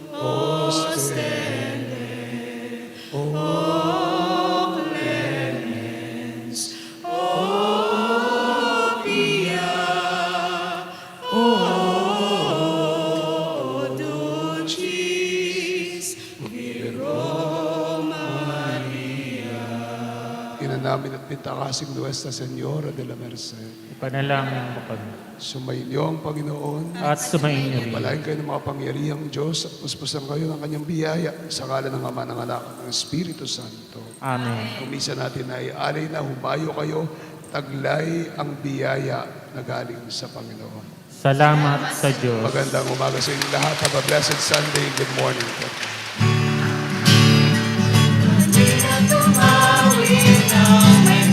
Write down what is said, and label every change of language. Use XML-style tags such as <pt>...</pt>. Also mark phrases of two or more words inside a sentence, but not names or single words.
<la>ostende, o clemens, o pia, o dulcis Virgo Maria.</la> <tl>ina namin at pintakasing Nuestra Señora de la Merced. Ipanalangin mo kami. Sumainyo ang Panginoon. At sumainyo rin. Palain kayo ng mga pangyarihang Diyos at puspusan kayo ng kanyang biyaya sa ngalan ng Ama, ng Anak at ng Espiritu Santo. Amen. Kumisa natin ay alay na humayo kayo, taglay ang biyaya na galing sa Panginoon. Salamat sa Diyos. Magandang umaga sa inyo lahat.</tl> <en>Have a blessed Sunday. Good morning po.</en> <tl>Di na tumawid ng</tl>